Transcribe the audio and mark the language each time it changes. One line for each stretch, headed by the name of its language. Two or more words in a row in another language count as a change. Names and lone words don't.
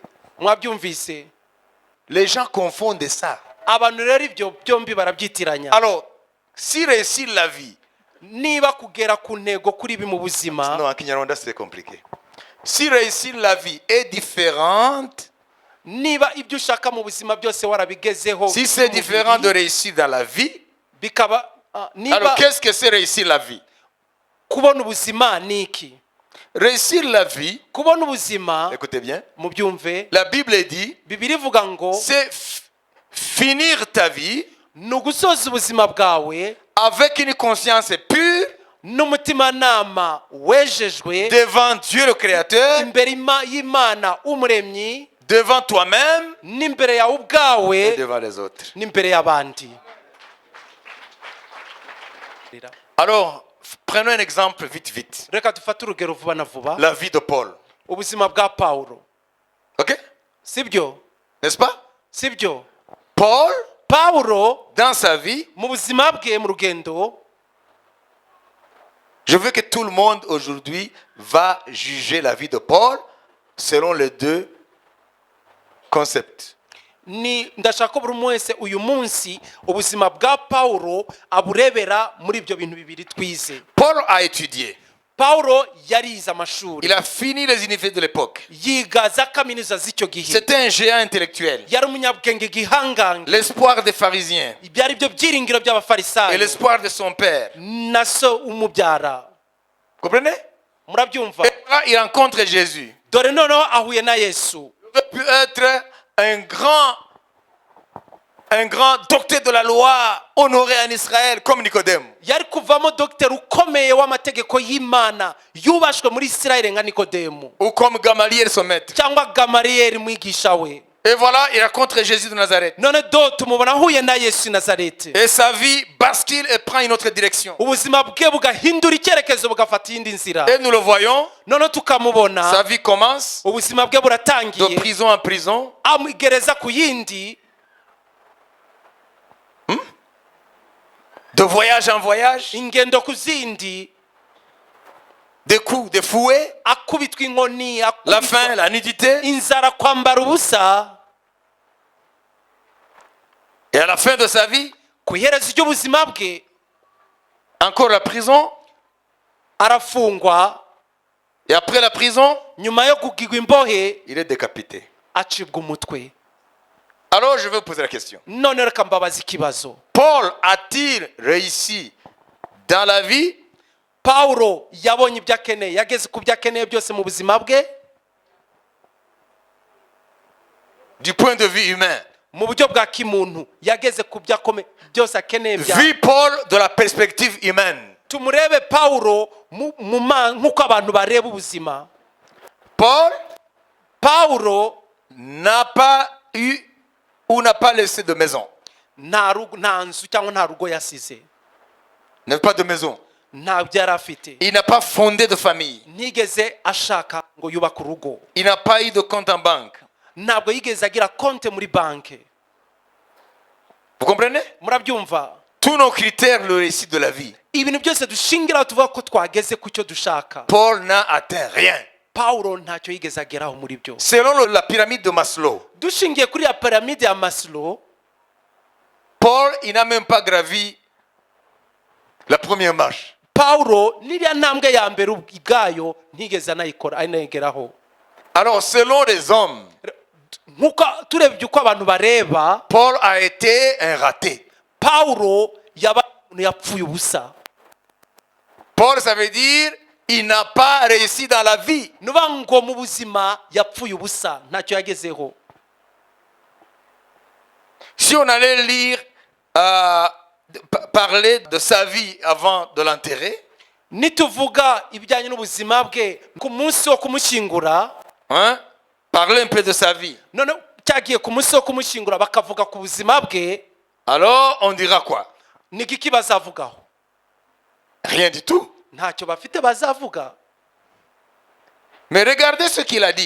Kinyarwanda: mwabyumvise?
French: Les gens confondent ça.
Kinyarwanda: abantu rero ibyo byombi barabyitiranya.
French: Alors, si réussir la vie,
Kinyarwanda: niba kugera ku ntego kuri ibi mu buzima,
French: non, en Kinyarwanda c'est compliqué. Si réussir la vie est différente,
Kinyarwanda: niba ibyo ushaka mu buzima byose warabigezeho,
French: si c'est différent de réussir dans la vie,
Kinyarwanda: bikaba
French: alors
Kinyarwanda: niba
French: qu'est-ce que c'est réussir la vie?
Kinyarwanda: kubona ubuzima ni iki?
French: Réussir la vie,
Kinyarwanda: kubona ubuzima,
French: écoutez bien,
Kinyarwanda: mubyumve,
French: la Bible dit,
Kinyarwanda: Bibiliya ivuga ngo
French: c'est finir ta vie
Kinyarwanda: ni ugusoza ubuzima bwawe
French: avec une conscience pure
Kinyarwanda: n'umutimanama wejejwe
French: devant Dieu le Créateur,
Kinyarwanda: imbere y'Imana umuremyi,
French: devant toi-même
Kinyarwanda: n'imbere yawe
French: et
Kinyarwanda: ubwawe,
French: devant les autres.
Kinyarwanda: n'imbere y'abandi.
French: Alors, prenons un exemple vite.
Kinyarwanda: reka dufate urugero vuba na vuba.
French: La vie de Paul.
Kinyarwanda: ubuzima bwa Pawulo, OK? sibyo?
French: N'est-ce pas?
Kinyarwanda: sibyo?
French: Paul,
Kinyarwanda: Pawulo
French: dans sa vie,
Kinyarwanda: mu buzima bwe mu rugendo,
French: je veux que tout le monde aujourd'hui va juger la vie de Paul selon les deux concepts.
Kinyarwanda: ndashaka ko buri umwe wese uyu munsi ubuzima bwa Pawulo aburebera muri ibyo bintu bibiri twize.
French: Paul a étudié.
Kinyarwanda: Paulo yarize amashuri
French: Il a fini les universités de l'époque.
Kinyarwanda: yiga za kaminuza z'icyo gihe
French: C'était un géant intellectuel.
Kinyarwanda: yari umunyabwenge gihangange
French: L'espoir des pharisiens
Kinyarwanda: byari byo byiringiro
French: et
Kinyarwanda: by'abafarisayo
French: l'espoir de son père.
Kinyarwanda: na so umubyara
French: Comprenez?
Kinyarwanda: murabyumva
French: Et là, il rencontre Jésus.
Kinyarwanda: dore noneho ahuye na yesu
French: Il aurait pu être un grand docteur de la loi honoré en Israël comme Nicodème.
Kinyarwanda: yari kuvamo dogiteri ukomeye w'amategeko y'imana yubashwe muri isirayeli nka nikodemu
French: Ou comme Gamaliel son maître.
Kinyarwanda: cyangwa gamariyeri mwigisha we
French: Et voilà, il rencontre Jésus de Nazareth.
Kinyarwanda: none do tumubona ahuye na yesu i nazareti
French: Et sa vie bascule et prend une autre direction.
Kinyarwanda: ubuzima bwe bugahindura icyerekezo bugafata iyindi nzira
French: Et nous le voyons,
Kinyarwanda: none tukamubona
French: sa vie commence
Kinyarwanda: ubuzima bwe
French: de
Kinyarwanda: buratangiye
French: prison en prison,
Kinyarwanda: amugereza ku yindi
French: de voyage en voyage,
Kinyarwanda: ingendo ku zindi
French: des coups, des fouets,
Kinyarwanda: akubitwa inkoni
French: la faim, la nudité.
Kinyarwanda: inzara kwambara ubusa
French: Et à la fin de sa vie,
Kinyarwanda: ku iherezo ry'ubuzima bwe
French: encore la prison.
Kinyarwanda: arafungwa
French: Et après la prison,
Kinyarwanda: nyuma yo kugigwa imbohe
French: il est décapité.
Kinyarwanda: acibwa umutwe
French: Alors je vais vous poser la question.
Kinyarwanda: none reka mbabaza ikibazo
French: Paul a-t-il réussi dans la vie
Kinyarwanda: pawulo yabonye ibyo akeneye yageze ku byo akeneye byose mu buzima bwe
French: du point de vue humain?
Kinyarwanda: mu buryo bwa kimuntu yageze ku byo byose akeneye
French: Vu Paul de la perspective humaine.
Kinyarwanda: tumurebe pawulo nk'uko abantu bareba ubuzima
French: Paul
Kinyarwanda: pawulo
French: n'a pas eu ou n'a pas laissé de maison.
Kinyarwanda: nta nzu cyangwa nta rugo yasize.
French: Il n'avait pas de maison.
Kinyarwanda: ntabyo yari afite.
French: Il n'a pas fondé de famille.
Kinyarwanda: ntigeze ashaka ngo yubake urugo.
French: Il n'a pas eu de compte en banque.
Kinyarwanda: ntabwo yigeze agira konte muri banki.
French: Vous comprenez?
Kinyarwanda: murabyumva?
French: Tous nos critères, le récit de la vie.
Kinyarwanda: ibintu byose dushingiraho tuvuga ko twageze ku cyo dushaka.
French: Paul n'a atteint rien.
Kinyarwanda: pawulo ntacyo yigeze ageraho muri byo.
French: Selon la pyramide de Maslow,
Kinyarwanda: dushingiye kuri ya piramide ya Maslow,
French: Paul, il n'a même pas gravi la première marche.
Kinyarwanda: pawulo n'iriya ntambwe ya mbere ubwayo ntigeze anayikora anayigeraho.
French: Alors, selon les hommes,
Kinyarwanda: nk'uko turebye uko abantu bareba,
French: Paul a été un raté.
Kinyarwanda: pawulo yapfuye ubusa.
French: Paul, ça veut dire il n'a pas réussi dans la vie.
Kinyarwanda: nuba ngo mu buzima yapfuye ubusa ntacyo yagezeho.
French: Si on allait lire, parler de sa vie avant de l'enterrer,
Kinyarwanda: nituvuga ibijyanye n'ubuzima bwe ku munsi wo kumushyingura,
French: hein, parler un peu de sa vie,
Kinyarwanda: none cyagiye ku munsi wo kumushyingura bakavuga ku buzima bwe,
French: alors on dira quoi?
Kinyarwanda: ni iki bazavugaho?
French: Rien du tout.
Kinyarwanda: ntacyo bafite bazavuga.
French: Mais regardez ce qu'il a dit